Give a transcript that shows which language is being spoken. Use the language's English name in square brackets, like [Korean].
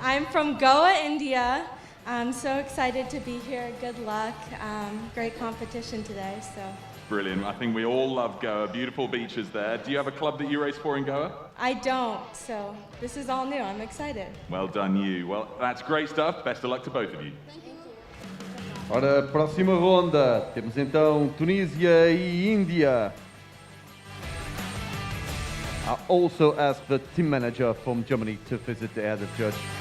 [English] I'm from Goa, India. I'm so excited to be here. Good luck. Great competition today. So. Brilliant. I think we all love Goa. Beautiful beaches there. Do you have a club that you race for in Goa? I don't, so this is all new. I'm excited. Well done, you. Well, that's great stuff. Best of luck to both of you. [Portuguese] Ora, próxima ronda, temos então Tunísia e Índia. [English] I also asked the team manager from Germany to visit the head judge.